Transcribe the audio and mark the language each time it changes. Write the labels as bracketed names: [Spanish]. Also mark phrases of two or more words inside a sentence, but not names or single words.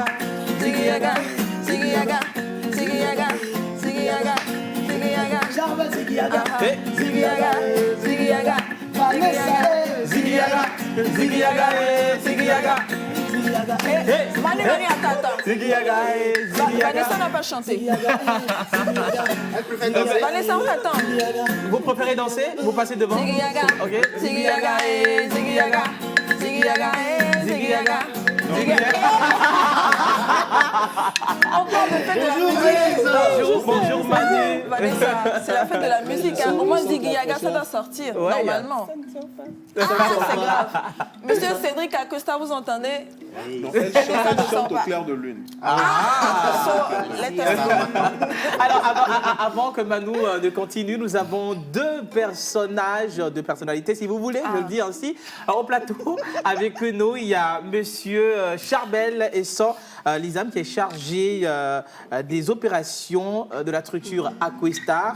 [French] Ziggy Yaga, Ziggy Yaga, Ziggy Yaga, Ziggy Yaga, Ziggy Yaga. Charmel Ziggy Yaga. Hey, Ziggy Yaga, Ziggy Yaga, Ziggy Yaga. Ziggy Yaga, Ziggy Yaga, Ziggy Yaga. Manu, attends. Ziggy Yaga, Ziggy Yaga. Vanessa n'a pas chanté. Vanessa, on t'attend. Vous préférez danser? Vous passez devant? Ziggy Yaga. Ok. Ziggy Yaga, Ziggy Yaga. Ziggy Yaga, Ziggy Yaga. Ziggy Yaga. On parle de fête de la musique. Bonjour Manu. Vanessa, c'est la fête de la musique. À un moment, Ziggy Yaga, ça doit sortir, Ouais, normalement. Ah, c'est grave. Monsieur Cédric Acosta, vous entendez? Elle chante au clair de lune. [English] So, let us go. [French] Alors, avant que Manu ne continue, nous avons deux personnalités, si vous voulez, je le dis ainsi. Alors, au plateau, avec nous, il y a Monsieur Charbel Essan Lizam, qui est chargé des opérations de la structure Aquistar.